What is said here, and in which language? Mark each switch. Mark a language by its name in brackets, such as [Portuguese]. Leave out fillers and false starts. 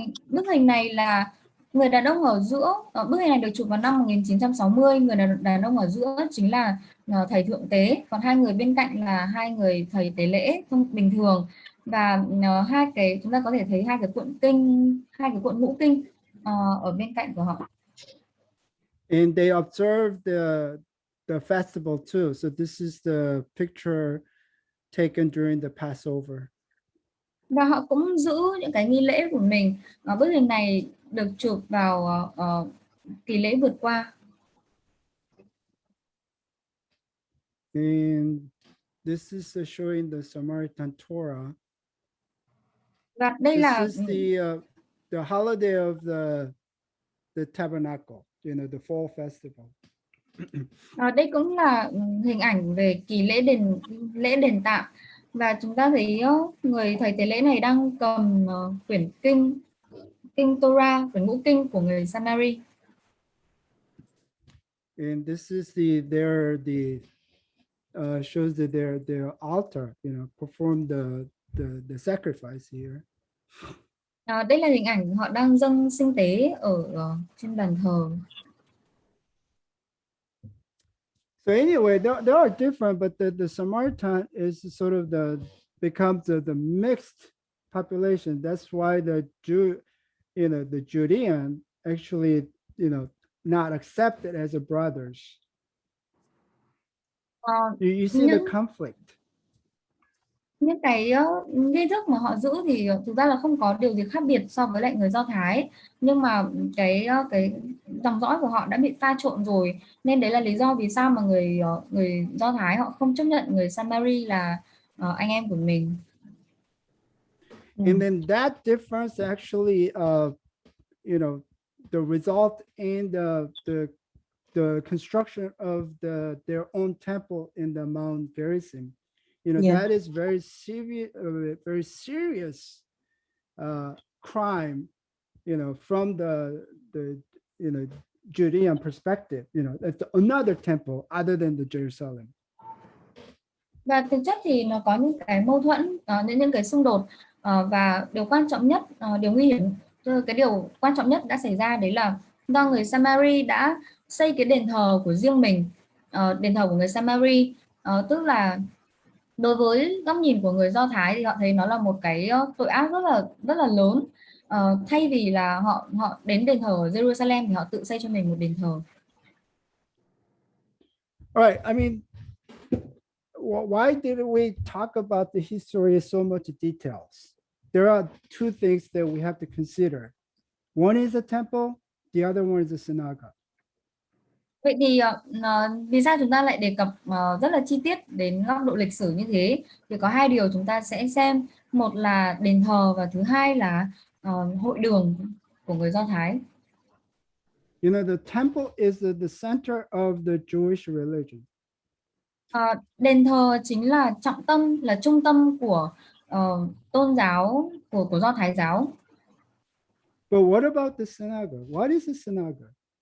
[Vietnamese] Bức hình này là người đàn ông ở giữa. Bức hình này được chụp vào năm 1960. Người đàn ông ở giữa chính là thầy thượng tế, còn hai người bên cạnh là hai người thầy tế lễ thông bình thường. Và chúng ta có thể thấy hai cái cuộn ngũ kinh ở bên cạnh của họ. [English] And they observe the festival too. So this is the picture taken during the Passover. [Vietnamese] Và họ cũng giữ những cái nghi lễ của mình. Bức hình này được chụp vào kỳ lễ vượt qua. [English] And this is showing the Samaritan Torah. [Vietnamese] Và đây là [English] This is the holiday of the tabernacle, you know, the fall festival. [Vietnamese] Đây cũng là hình ảnh về kỳ lễ đền tạm, và chúng ta thấy người thầy tế lễ này đang cầm quyển kinh Torah, quyển ngũ kinh của người Samari. [English] And this is shows that their altar, you know, perform the sacrifice here. [Vietnamese] Đây là hình ảnh họ đang dâng sinh tế ở trên bàn thờ. [English] So anyway, they are different, but the Samaritan is sort of becomes the mixed population. That's why the Judean actually, you know, not accepted as a brothers. You see the conflict. [Vietnamese] Những cái nghi thức mà họ giữ thì thực ra là không có điều gì khác biệt so với lại người Do Thái, nhưng mà cái dòng dõi của họ đã bị pha trộn rồi, nên đấy là lý do vì sao mà người Do Thái họ không chấp nhận người Samari là anh em của mình. [English] And then that difference actually, you know, the result in the construction of their own temple in the Mount Gerizim. You know, that is very serious crime, you know, from the you know, Judean perspective. You know, it's another temple other than the Jerusalem. [Vietnamese] Và thực chất thì nó có những cái mâu thuẫn, những cái xung đột, và điều quan trọng nhất, điều nguy hiểm, cái điều quan trọng nhất đã xảy ra đấy là do người Samari đã xây cái đền thờ của riêng mình, đền thờ của người Samari, tức là đối với góc nhìn của người Do Thái thì họ thấy nó là một cái tội ác rất là lớn. Thay vì là họ đến đền thờ ở Jerusalem thì họ tự xây cho mình một đền thờ. [English] All right, I mean, why did we talk about the history in so much details? There are two things that we have to consider. One is a temple, the other one is a synagogue. [Vietnamese] Vậy thì vì sao chúng ta lại đề cập rất là chi tiết đến góc độ lịch sử như thế? Thì có hai điều chúng ta sẽ xem, một là đền thờ và thứ hai là hội đường của người Do Thái. [English] You know, the temple is the center of the Jewish religion. [Vietnamese] Đền thờ chính là trọng tâm, là trung tâm của tôn giáo của Do Thái giáo. [English] But what about the synagogue? What is a synagogue?